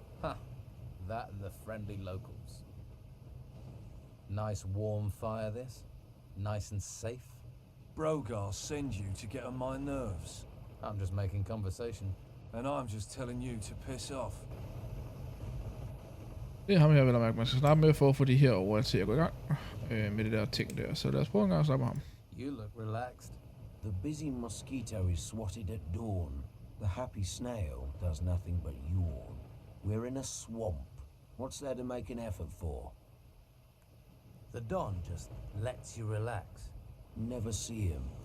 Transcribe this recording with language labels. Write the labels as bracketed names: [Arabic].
[English] Ha! That and the friendly locals. Nice warm fire this? Nice and safe? Brogar sends you to get on my nerves. I'm just making conversation. And I'm just telling you to piss off. [Danish] Det er ham her, vil jeg mærke, man skal snakke med for at få de her over til at gå i gang med det der ting der. Så lad os prøve en gang at snakke med ham. [English] You look relaxed. The busy mosquito is swatted at dawn. The happy snail does nothing but yawn. We're in a swamp. What's there to make an effort for? The Don just lets you relax. Never see him.